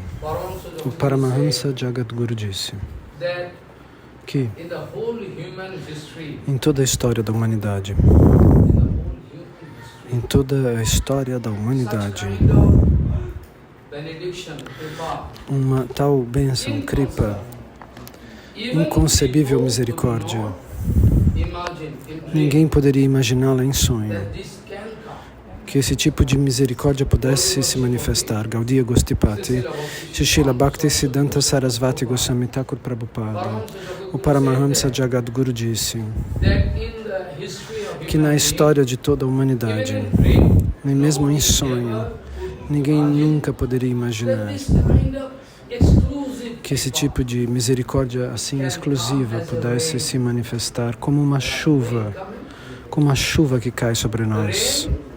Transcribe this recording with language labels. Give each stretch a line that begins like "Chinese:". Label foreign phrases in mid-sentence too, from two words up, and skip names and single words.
Portuguese: O Paramahamsa Jagadguru disse que em toda a história da humanidade, uma tal bênção, kripa, inconcebível misericórdia, ninguém poderia imaginá-la em sonho, que esse tipo de misericórdia pudesse se manifestar. Gaudiya Gostipati, Srila Bhakti Siddhanta Sarasvati Goswami Thakur Prabhupada, o Paramahamsa Jagadguru disse que na história de toda a humanidade, nem mesmo em sonho, ninguém nunca poderia imaginar que esse tipo de misericórdia assim exclusiva pudesse se manifestar como uma chuva que cai sobre nós.